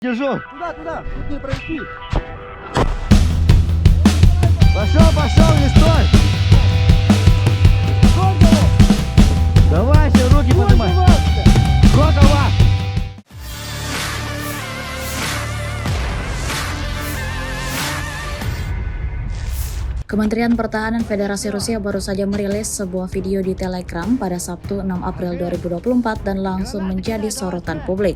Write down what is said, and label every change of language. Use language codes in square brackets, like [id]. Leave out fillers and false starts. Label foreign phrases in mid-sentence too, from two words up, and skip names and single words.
[ru] Держу. Туда, тут не пройти. Пошел, не стой. Давай, все, руки поднимай. Сколько вас? [id] Kementerian Pertahanan Federasi Rusia baru saja merilis sebuah video di Telegram pada Sabtu 6 April 2024 dan langsung menjadi sorotan publik.